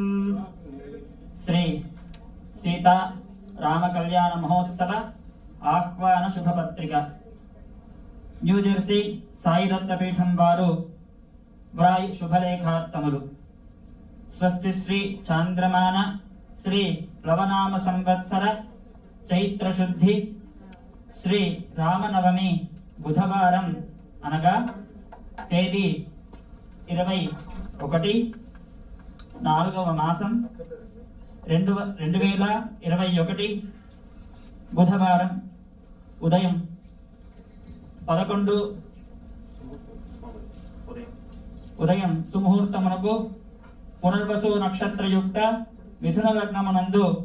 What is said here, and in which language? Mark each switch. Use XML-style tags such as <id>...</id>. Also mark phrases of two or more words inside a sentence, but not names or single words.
<te>శ్రీ సీతా రామ కల్యాణ మహోత్సవ ఆహ్వాన శుభపత్రిక న్యూజెర్సీ సాయి దత్తపీఠం వారు వ్రాయు శుభలేఖార్థములు స్వస్తి శ్రీ చాంద్రమాన శ్రీ ప్లవనామ సంవత్సర చైత్ర శుద్ధ శ్రీ రామనవమి బుధవారం అనగా తేదీ 21/4వ మాసం 2021 బుధవారం ఉదయం 11 ఉదయం సుముహూర్తమునకు పునర్వసు నక్షత్రయుక్త మిథున లగ్నమునందు</te>